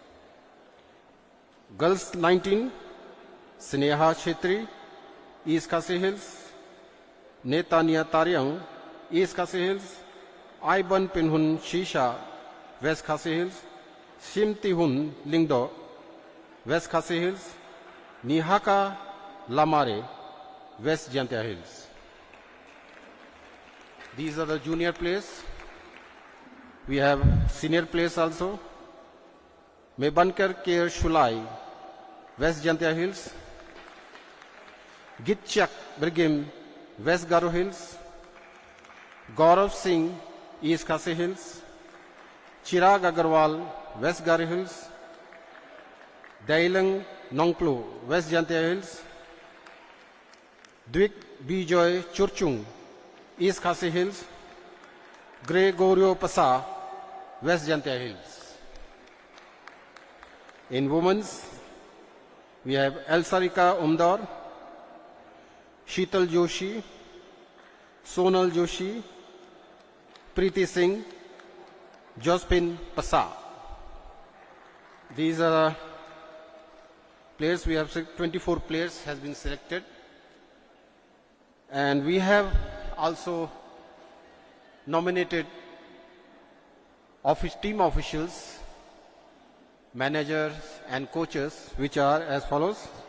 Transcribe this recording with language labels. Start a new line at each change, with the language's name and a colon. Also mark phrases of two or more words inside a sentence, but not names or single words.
English: Girls 19, Sneha Chetri East Khasi Hills, Netanya Taryang East Khasi Hills, Iban Pinhun Shisha West Khasi Hills, Shimti Hun Lingdo West Khasi Hills, Nihaka Lamare West Jantia Hills. These are the junior players. We have senior players also. Mebankar Kair Shulai West Jantia Hills, Gitchak Brigim West Garo Hills, Gaurav Singh East Khasi Hills, Chirag Agarwal West Garo Hills, Dailang Nongplu West Jantia Hills, Dwik Bijoy Churchung East Khasi Hills, Gregorio Pasa West Jantia Hills. In women's, we have Elsarika Umdar, Sheetal Joshi, Sonal Joshi, Preeti Singh, Jospin Pasa. These are players. We have 24 players has been selected, and we have also nominated team officials, managers and coaches, which are as follows.